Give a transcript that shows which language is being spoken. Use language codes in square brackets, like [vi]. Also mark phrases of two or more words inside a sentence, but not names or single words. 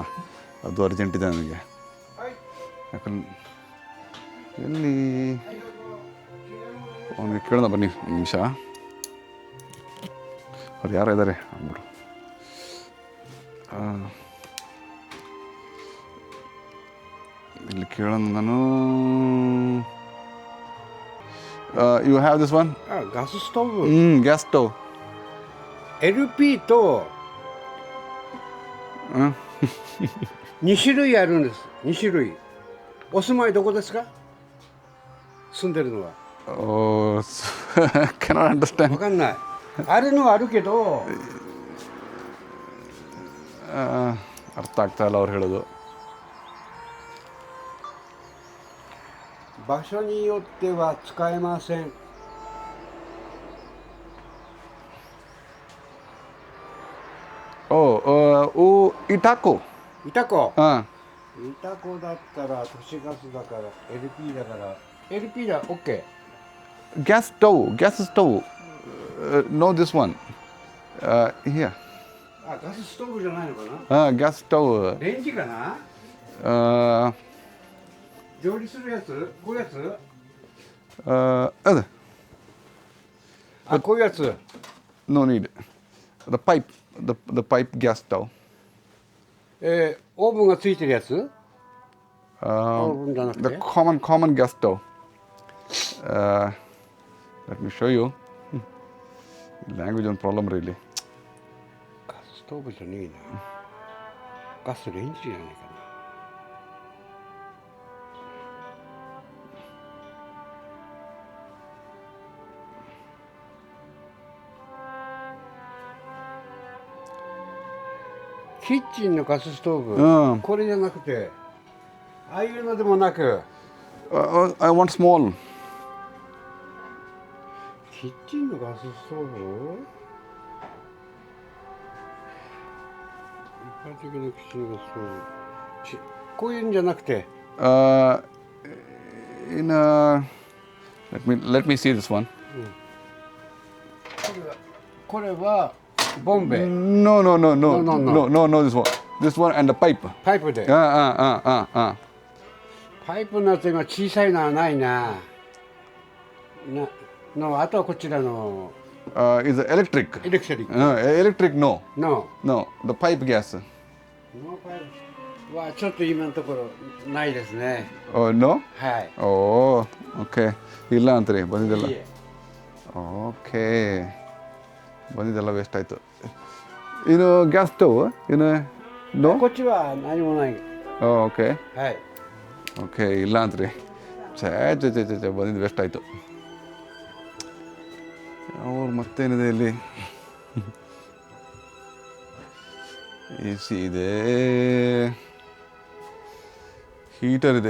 [kn] ಅದು ಅರ್ಜೆಂಟ್ ಇದೆ ನನಗೆ. ಯಾಕಂದ್ರೆ ಎಲ್ಲಿ ಅವ್ನಿಗೆ ಕೇಳೋಣ ಬನ್ನಿ. 1 ನಿಮಿಷ. ಅವ್ರು ಯಾರೋ ಇದ್ದಾರೆ ಅಂದ್ಬಿಡು. ಇಲ್ಲಿ ಕೇಳೋಣ ನಾನು. [en] you have this one? [ja] ガスストーブ。 [en] gas stove. [ja] LP と2種類あるんです。2種類。お住まいどこですか？住んでるのは。 [en] cannot understand. [ja] わかんない。あるのはあるけど。 [kn] ಅರ್ಥ ಆಗ್ತಾ ಇಲ್ಲ ಅವ್ರು ಹೇಳೋದು. [ja] 場所によっては使えません。イタコ。イタコ。うんイタコだったら都市ガスだから LP だから LP だ OK。 [en] Gas stove. No, this one. Here. [ja] ガスストーブじゃないのかな。 [en] Gas stove. [ja] レンジかな。調理するやつ、こういうやつ。こういうやつ。 No need. The pipe gas stove. オーブンがついてるやつ。オーブンじゃなくて。 [en] The common gas stove. Let me show you. Language one problem really. [ja] ガスストーブじゃねえな。ガスレンジじゃないかな。キッチンのガスストーブ、これじゃなくて、ああいうのでもなく、 [en] I want small. [ja] キッチンのガスストーブ、一般的なキッチンのガスストーブ、こういうんじゃなくて、 [en] In let me see this one. [ja] これはボンベ、 [en] No, this one. This one and the pipe. [ja] パイプで、 パイプのやつが小さいのはないな。のあとはこちらの [en] Is electric. [ja] エレクトリック [en] Electric, no. [ja] の [en] No, the pipe gas. [ja] ノーパイプはちょっと今のところないですね。 [en] Oh, no? [ja] はい。 [en] Oh, okay. [kn] ಇಲ್ಲ ಅಂತ್ರಿ ಬಂದಿದ್ದೆಲ್ಲ. [ja] いいえ [kn] Okay. ಬಂದಿದ್ದೆಲ್ಲ ವೇಸ್ಟ್ ಆಯಿತು. ಇನ್ನು [en] gas stove [kn] ಇನ್ನು ನೋ. [ja] こっちは何もない。 [kn] ಓಕೆ [ja] はい。 [kn] ಓಕೆ ಇಲ್ಲ ಅಂತ್ರಿ. ಛೇ ಬಂದಿದ್ದು ವೇಸ್ಟ್ ಆಯಿತು. ಅವ್ರು ಮತ್ತೇನಿದೆ ಇಲ್ಲಿ? ಎ ಸಿ ಇದೆ, ಹೀಟರ್ ಇದೆ.